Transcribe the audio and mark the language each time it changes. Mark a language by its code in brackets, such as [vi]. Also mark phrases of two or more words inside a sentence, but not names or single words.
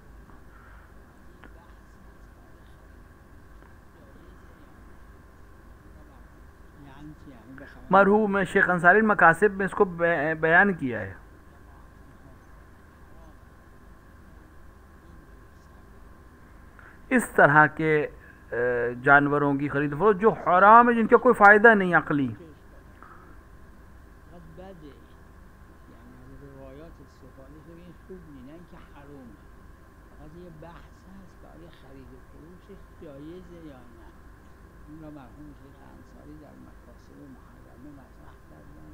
[ur] مرحوم شیخ انصاری المقاصد میں اس کو بیان کیا ہے. اس طرح کے جانوروں کی خرید فروخت جو حرام ہے، جن کا کوئی فائدہ نہیں عقلی. [fa] فقط یه بحث هست که آیا خرید و فروشش جایزه یا نه. این را مرحوم شیخ انصاری در مکاسب محرمه مطرح کردن.